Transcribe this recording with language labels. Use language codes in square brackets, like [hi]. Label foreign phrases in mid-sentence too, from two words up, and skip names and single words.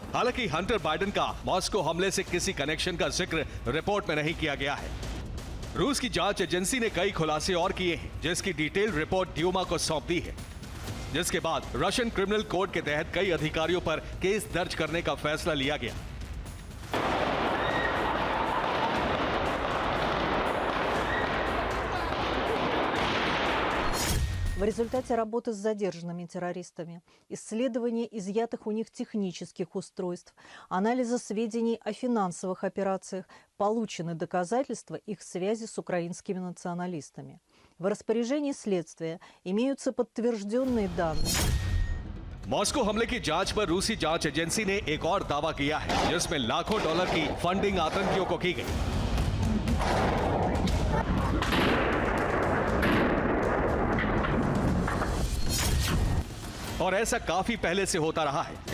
[hi] हालांकि हंटर बाइडेन का मॉस्को हमले से किसी कनेक्शन का जिक्र रिपोर्ट में नहीं किया गया है। रूस की जांच एजेंसी ने कई खुलासे और किए हैं, जिसकी [en] detail report [hi] ड्यूमा को सौंप दी है, जिसके बाद [en] Russian criminal code [hi] के तहत कई अधिकारियों पर केस दर्ज करने का फैसला लिया गया। [ru] В результате работы с задержанными террористами, исследования изъятых у них технических устройств, анализа сведений о финансовых операциях, получены доказательства их связи с украинскими националистами. В распоряжении следствия имеются подтвержденные данные. [hi] मॉस्को हमले की जांच पर रूसी जांच एजेंसी ने एक और दावा किया है, जिसमें लाखों डॉलर की फंडिंग आतंकियों को की गई। और ऐसा काफी पहले से होता रहा है।